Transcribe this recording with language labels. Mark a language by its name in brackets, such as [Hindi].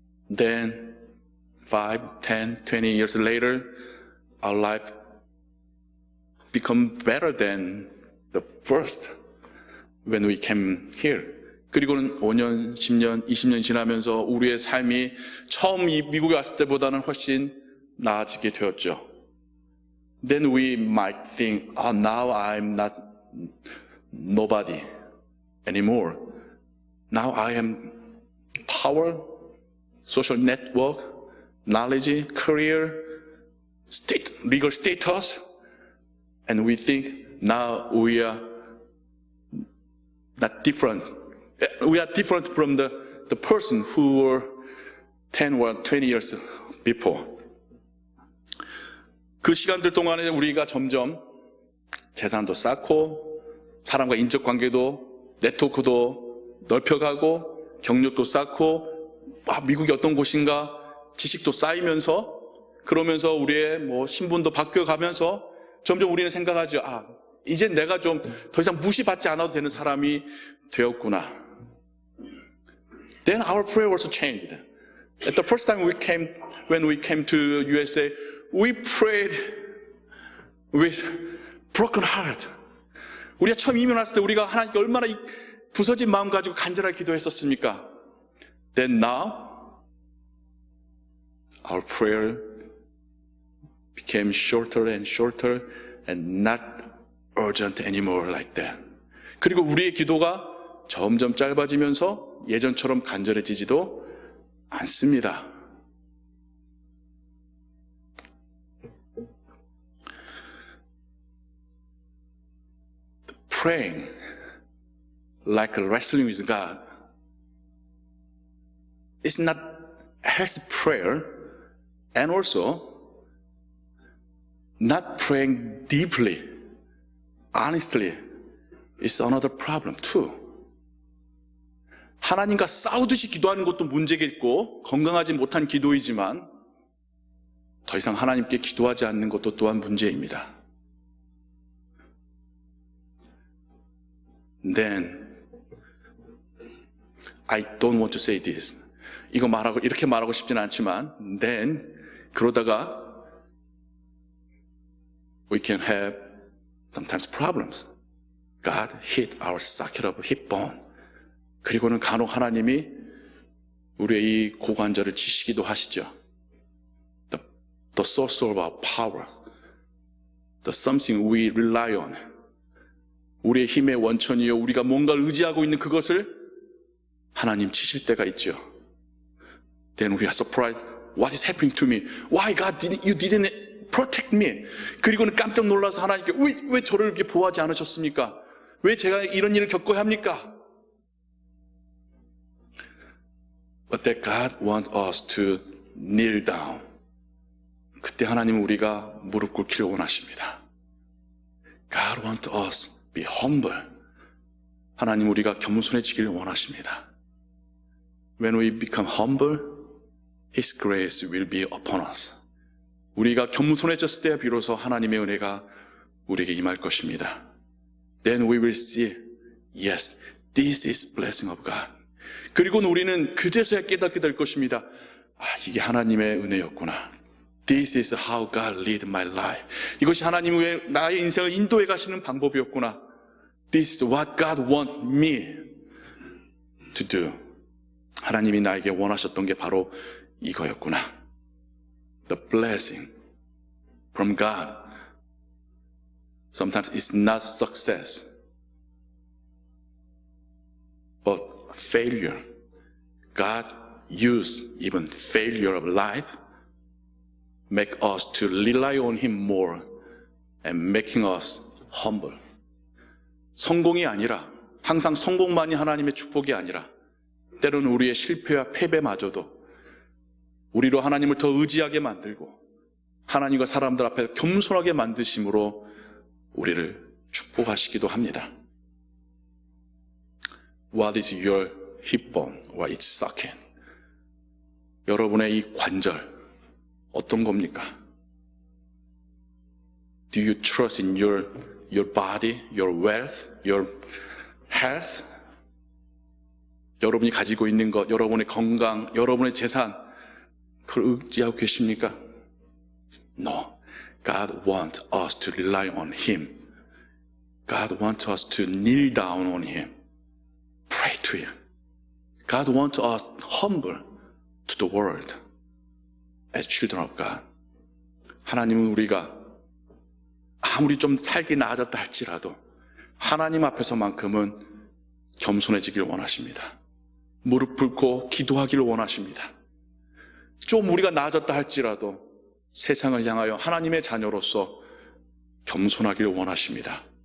[English] Then 5, 10, 20 years later, our life become better than the first when we came here. [Korean] 그리고는 5년, 10년, 20년 지나면서 우리의 삶이 처음 이 미국에 왔을 때보다는 훨씬 나아지게 되었죠. [English] Then we might think, now I'm not nobody anymore. Now I am power, social network, knowledge, career, legal status, and we think now we are not different. We are different from the person who were 10 or 20 years before. [Korean] 그 시간들 동안에 우리가 점점 재산도 쌓고 사람과 인적 관계도 네트워크도 넓혀가고 경력도 쌓고 미국이 어떤 곳인가 지식도 쌓이면서 그러면서 우리의 신분도 바뀌어가면서 점점 우리는 생각하죠. 이제 내가 좀 더 이상 무시받지 않아도 되는 사람이 되었구나. [English] Then our prayer also changed. At the first time when we came to USA, we prayed with broken heart. [Korean] 우리가 처음 이민 왔을 때 우리가 하나님께 얼마나 부서진 마음 가지고 간절하게 기도했었습니까? [English] Then now, our prayer became shorter and shorter and not urgent anymore like that. [Korean] 그리고 우리의 기도가 점점 짧아지면서 예전처럼 간절해지지도 않습니다. [English] Praying like wrestling with God is not healthy prayer, and also not praying deeply, honestly, is another problem too. [Korean] 하나님과 싸우듯이 기도하는 것도 문제겠고 건강하지 못한 기도이지만 더 이상 하나님께 기도하지 않는 것도 또한 문제입니다. [English] Then I don't want to say this. [Korean] 이렇게 말하고 싶지는 않지만 [English] then [Korean] 그러다가 [English] we can have sometimes problems. God hit our socket of hip bone. [Korean] 그리고는 간혹 하나님이 우리의 이 고관절을 치시기도 하시죠. [English] The source of our power. The something we rely on. [Korean] 우리의 힘의 원천이요. 우리가 뭔가를 의지하고 있는 그것을 하나님 치실 때가 있죠. [English] Then we are surprised. What is happening to me? Why God you didn't protect me? [Korean] 그리고는 깜짝 놀라서 하나님께 왜 저를 이렇게 보호하지 않으셨습니까? 왜 제가 이런 일을 겪어야 합니까? [English] But that God wants us to kneel down. [Korean] 그때 하나님은 우리가 무릎 꿇기를 원하십니다. [English] God wants us to be humble. [Korean] 하나님 우리가 겸손해지기를 원하십니다. [English] When we become humble, His grace will be upon us. [Korean] 우리가 겸손해졌을 때 비로소 하나님의 은혜가 우리에게 임할 것입니다. [English] Then we will see, yes, this is blessing of God. [Korean] 그리고는 우리는 그제서야 깨닫게 될 것입니다. 이게 하나님의 은혜였구나. [English] This is how God lead my life. [Korean] 이것이 하나님의 나의 인생을 인도해 가시는 방법이었구나. [English] This is what God want me to do. [Korean] 하나님이 나에게 원하셨던 게 바로 이거였구나. [English] The blessing from God. Sometimes it's not success, but failure. God used even failure of life make us to rely on Him more and making us humble. [Korean] 성공이 아니라 항상 성공만이 하나님의 축복이 아니라 때로는 우리의 실패와 패배마저도 우리로 하나님을 더 의지하게 만들고 하나님과 사람들 앞에 겸손하게 만드심으로 우리를 축복하시기도 합니다. [English] What is your hip bone or its socket? [Korean] 여러분의 이 관절 어떤 겁니까? [English] Do you trust in your body, your wealth, your health? [Korean] 여러분이 가지고 있는 것, 여러분의 건강, 여러분의 재산, 그걸 의지하고 계십니까? [English] No. God wants us to rely on Him. God wants us to kneel down on Him. Pray to Him. God wants us humble to the world as children of God. [Korean] 하나님은 우리가 아무리 좀 살기 나아졌다 할지라도 하나님 앞에서만큼은 겸손해지기를 원하십니다. 무릎 꿇고 기도하기를 원하십니다. 좀 우리가 나아졌다 할지라도 세상을 향하여 하나님의 자녀로서 겸손하기를 원하십니다.